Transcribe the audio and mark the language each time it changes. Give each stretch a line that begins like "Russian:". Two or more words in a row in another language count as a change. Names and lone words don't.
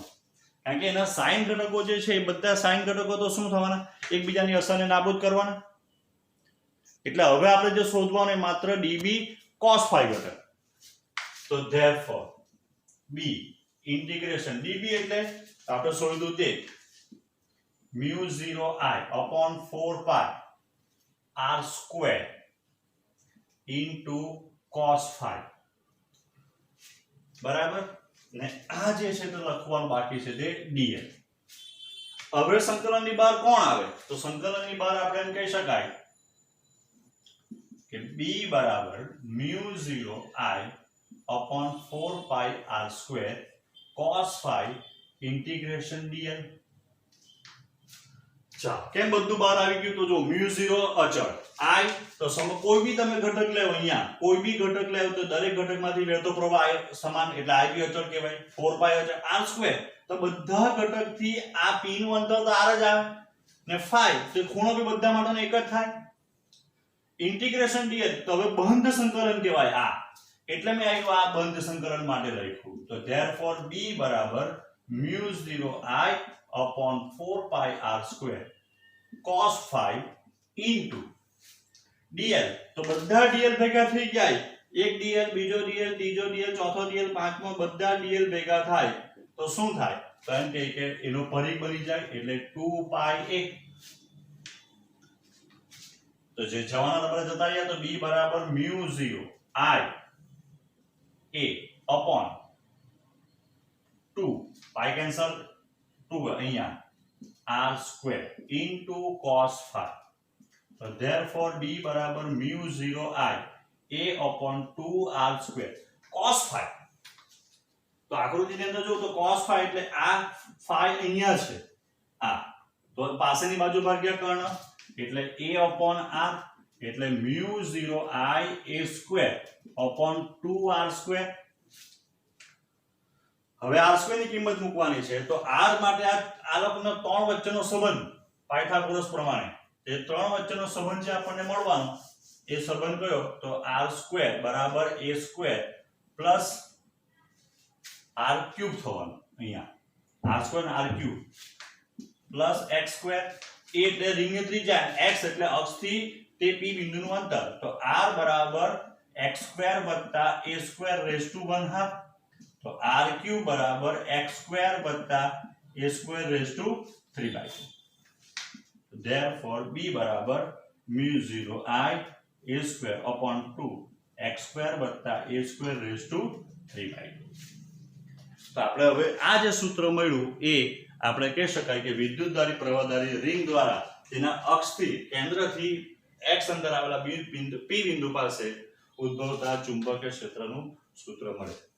Gujarati: કારણ કે એના સાઇન ઘટકો જે છે એ બધા સાઇન ઘટકો તો શું થવાના? એકબીજાની અસરને નાબૂદ કરવાના. એટલે હવે આપણે જે શોધવાનું એ માત્ર
English: dB cos phi
Gujarati: ઘટક. તો
English: therefore B integration dB
Gujarati: એટલે આપણે શોધ્યું તે
English: μ0I upon 4 pi r square into cos phi,
Gujarati: બરાબર. ને આ જે છે તે લખવાનું બાકી છે તે dl. હવે સંકલનની બહાર કોણ આવે? તો સંકલનની બહાર આપણે એમ કહી શકાય કે b બરાબર
English: μ0I upon 4 pi r square cos phi integration dl.
Gujarati: ચાલો કેમ બધું બહાર આવી ગયું? તો જો μ0 અચળ, I તો કોઈ બી તમે ઘટક લેવો, અહીંયા કોઈ બી ઘટક લેવો તો દરેક ઘટકમાંથી વહેતો પ્રવાહ સમાન એટલે I બી અચળ કહેવાય. 4 પાઈ અચળ, r2 તો બધા ઘટકથી આ p નું અંતર તો r જ આવે ને phi તો ખૂણો બી બધા માટેનો એક જ થાય.
English: integration dl
Gujarati: તો હવે બંધ સંકલન કહેવાય આ, એટલે મેં આ બંધ સંકલન માટે લખ્યું. તો
English: therefore b
Gujarati: બરાબર
English: μ0 I upon 4 pi r2 cos phi into dl
Gujarati: તો બધા dl ભેગા થઈ જાય, એક dl બીજો dl ત્રીજો dl ચોથો dl પાંચમો બધા dl ભેગા થાય તો શું થાય? તો એમ કે એનો પરિઘ બની જાય એટલે 2 pi a. તો જે જવાના નંબર જતા રહ્યા તો b બરાબર
English: μ0 I a upon 2 pi
Gujarati: કેન્સલ 2 અહીંયા
English: r2 into cos phi. So therefore b
Gujarati: બરાબર
English: μ0 I a upon 2 r2 cos phi.
Gujarati: તો આકૃતિની અંદર જો તો
English: cos phi
Gujarati: એટલે આ phi અહીંયા છે, આ તો પાસેની બાજુ ભાગ્યા કર્ણ એટલે
English: a upon r
Gujarati: એટલે
English: μ0 I a square upon 2r2.
Gujarati: હવે r2 ની કિંમત મૂકવાની છે તો r માટે આ લોકોનો ત્રણ વચ્ચેનો સંબંધ પાયથાગોરસ પ્રમાણે એ ત્રણ વચ્ચેનો સંબંધ જે આપણને મળવાનો એ સંબંધ કયો? તો r2 બરાબર
English: a square plus r cube
Gujarati: થવાનો. અહીંયા r2 ને
English: r cube plus x square
Gujarati: એ એટલે રિંગની ત્રિજ્યા, x એટલે અક્ષથી તે p બિંદુનું અંતર તો r બરાબર
English: x square
Gujarati: વત્તા
English: a square raised to 1/2
Gujarati: તો
English: r cube
Gujarati: બરાબર
English: x square
Gujarati: વત્તા
English: a square raised to 3/2. Therefore b
Gujarati: બરાબર
English: μ0 I a square upon 2 x square
Gujarati: વત્તા
English: a square raised to 3/2.
Gujarati: તો આપણે હવે આ જે સૂત્ર મળ્યું એ આપણે કહી શકાય કે વિદ્યુતધારી પ્રવાહધારી રિંગ દ્વારા તેના અક્ષથી કેન્દ્રથી x અંદર આવેલા બિંદુ p બિંદુ પાસે ઉદ્ભવતા ચુંબકીય ક્ષેત્રનું સૂત્ર મળે.